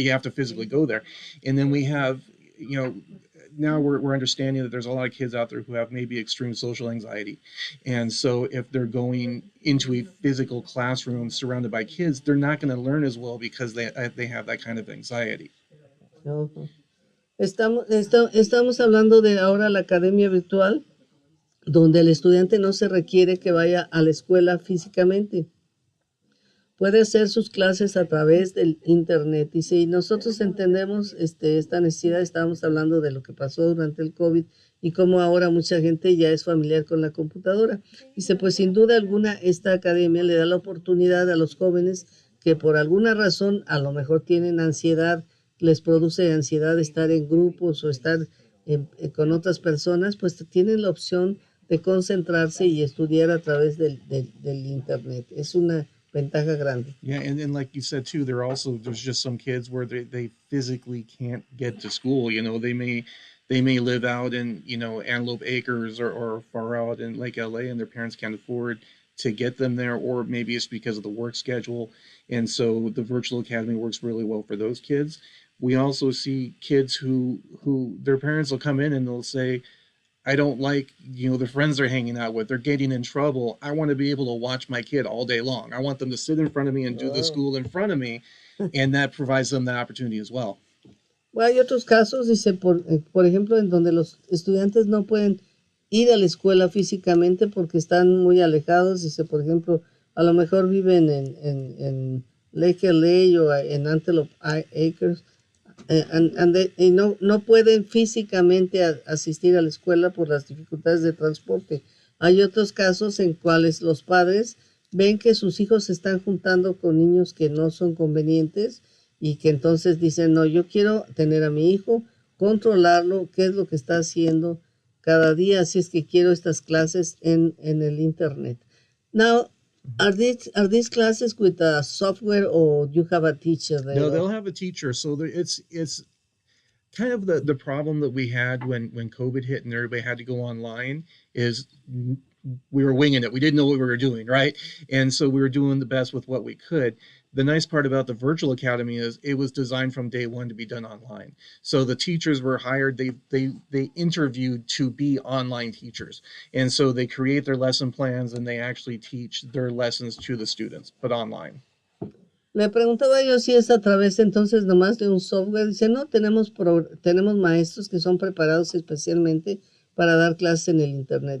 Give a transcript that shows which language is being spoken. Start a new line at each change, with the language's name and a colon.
English: You have to physically go there. And then we have, now we're understanding that there's a lot of kids out there who have maybe extreme social anxiety. And so if they're going into a physical classroom surrounded by kids, they're not going to learn as well because they have that kind of anxiety.
Spanish: Estamos hablando de ahora la academia virtual, donde el estudiante no se requiere que vaya a la escuela físicamente. Puede hacer sus clases a través del internet. Y si nosotros entendemos esta necesidad, estábamos hablando de lo que pasó durante el COVID y cómo ahora mucha gente ya es familiar con la computadora. Dice, pues sin duda alguna esta academia le da la oportunidad a los jóvenes que por alguna razón a lo mejor tienen ansiedad, les produce ansiedad estar en grupos o estar con otras personas, pues tienen la opción de concentrarse y estudiar a través del internet. Es una ventaja grande.
English: Yeah, and like you said too, there's just some kids where they physically can't get to school. They may live out in Antelope Acres or far out in Lake LA, and their parents can't afford to get them there, or maybe it's because of the work schedule. And so the virtual academy works really well for those kids. We also see kids who their parents will come in and they'll say, I don't like, the friends they're hanging out with. They're getting in trouble. I want to be able to watch my kid all day long. I want them to sit in front of me and do the Wow. school in front of me, and that provides them that opportunity as well.
Spanish: Bueno, hay otros casos, dice, por ejemplo, en donde los estudiantes no pueden ir a la escuela físicamente porque están muy alejados. Dice, por ejemplo, a lo mejor viven en Leche o en Antelope Acres, y no pueden físicamente asistir a la escuela por las dificultades de transporte. Hay otros casos en cuales los padres ven que sus hijos se están juntando con niños que no son convenientes y que entonces dicen, no, yo quiero tener a mi hijo, controlarlo, qué es lo que está haciendo cada día, así es que quiero estas clases en el internet.
English: Now, are these classes with software or you have a teacher there? No, they'll have a teacher. So it's kind of the problem that we had when COVID hit and everybody had to go online is we were winging it. We didn't know what we were doing, right? And so we were doing the best with what we could. The nice part about the virtual academy is it was designed from day one to be done online. So the teachers were hired, they interviewed to be online teachers. And so they create their lesson plans and they actually teach their lessons to the students, but online.
Spanish: Le preguntaba yo si es a través entonces nomás de un software. Dice, no, tenemos maestros que son preparados especialmente para dar clases en el internet.